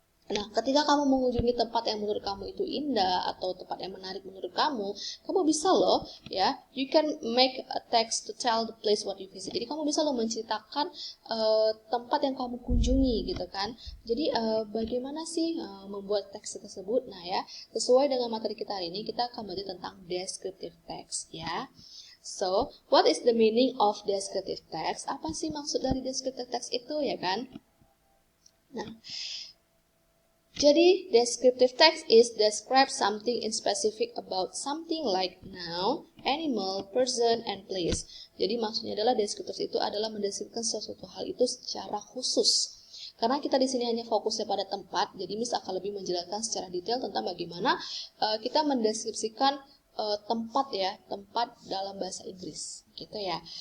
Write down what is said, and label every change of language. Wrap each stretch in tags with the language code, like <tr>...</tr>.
<id>Nah, ketika kamu mengunjungi tempat yang menurut kamu itu indah atau tempat yang menarik menurut kamu, kamu bisa loh ya,</id> <en>you can make a text to tell the place what you visit.</en> <id>Jadi kamu bisa loh menceritakan tempat yang kamu kunjungi gitu kan. Jadi bagaimana sih membuat teks tersebut? Nah ya, sesuai dengan materi kita hari ini, kita akan belajar tentang descriptive text ya.</id> <en>So, what is the meaning of descriptive text?</en> <id>Apa sih maksud dari descriptive text itu ya kan? Nah, jadi</id> <en>descriptive text is describe something in specific about something like noun, animal, person, and place.</en> <id>Jadi maksudnya adalah descriptive itu adalah mendeskripsikan sesuatu hal itu secara khusus. Karena kita di sini hanya fokusnya pada tempat, jadi Miss akan lebih menjelaskan secara detail tentang bagaimana kita mendeskripsikan tempat dalam bahasa Inggris gitu ya.</id>